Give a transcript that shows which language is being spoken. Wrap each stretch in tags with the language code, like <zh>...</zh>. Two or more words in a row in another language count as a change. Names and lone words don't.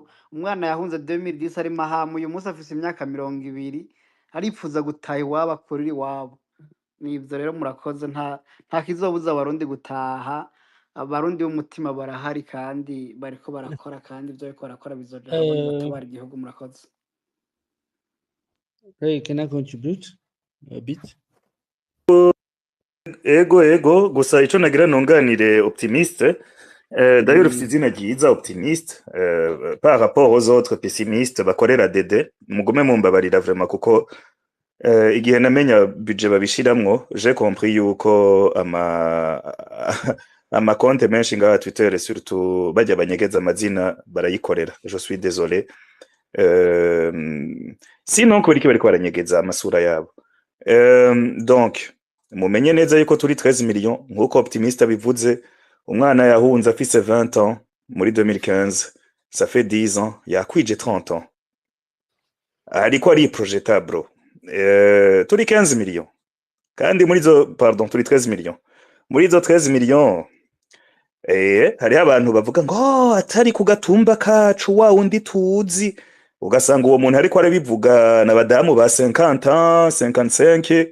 <rn>Umwana yahunze 2010 ari Mahamu, uyu munsi afise imyaka 20 aripfuza gutaha iwabo, akurira iwabo. Nivyo rero murakoze, nta kizobuza abarundi gutaha. Abarundi b'umutima barahari kandi bariko barakora, kandi ivyo bariko barakora bizoja habona batabara igihugu. Murakoze.</rn> <en>Hey, can I contribute a bit?</en> <rn>Ego gusa ico nagira nunganire optimiste, d'ailleurs ufite izina ryiza optimiste,</rn> <fr>par rapport aux autres pessimistes</fr> <rn>bakorera dede, mugume mumbabarira vraiment kuko igihe namenya budget babishiramwo</rn> <fr>j'ai compris</fr> <rn>yuko ama konte menshi ngaha Twitter surtout bajya banyegeza amazina barayikorera.</rn> <fr>Je suis désolé,</fr> <rn>sinon ko bariko baranyegeza amasura yabo. Donc mumenye neza yuko turi 13 millions nkuko optimiste bivuze. Umwana yahunze afise 20 ans muri 2015,</rn> <fr>ça fait 10 ans, yakwije 30 ans,</fr> <rn>ariko ari projetable. Turi 15 millions kandi muri zo, pardon, turi 13 millions. Muri zo 13 millions hari abantu bavuga ngo atari ku gatumba kacu wa undi tuzi, ugasanga uwo muntu ariko arabivuga na badamu ba 50 ans 55.</rn>